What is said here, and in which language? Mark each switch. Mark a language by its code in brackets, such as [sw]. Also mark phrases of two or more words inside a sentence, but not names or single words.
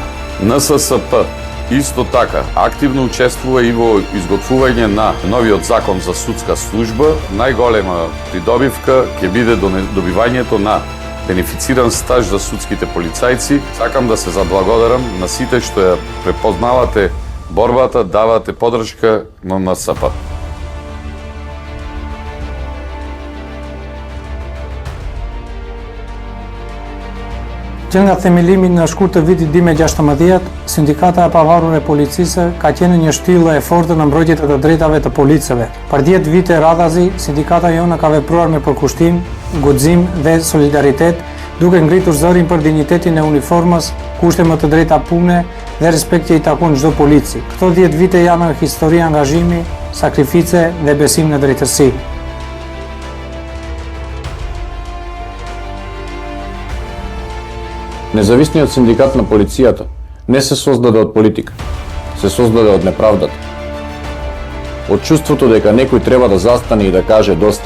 [mk] НССП исто така активно учествува и во изготвување на новиот закон за судска служба. Најголема придобивка ќе биде добивањето на бенефициран стаж за судските полицајци. Сакам да се заблагодарам на сите што ја препознавате борбата, давате поддршка на НСП. [sq] Që nga themelimi në shkurt të vitit 2016, Sindikata e Pavarur e Policisë ka qenë një shtyllë e fortë në mbrojtje të drejtave të policëve. Për 10 vite radhazi, sindikata jona ka vepruar me përkushtim, guxim dhe solidaritet, duke ngritur zërin për dinjitetin e uniformës, kushte më të drejta pune dhe respekt që i takon çdo polici. Këto 10 vite janë histori angazhimi, sakrifice dhe besim në drejtësi. [mk] Независниот синдикат на полицијата не се создаде од политика, се создаде од неправдата. Од чувството дека некој треба да застане и да каже доста е.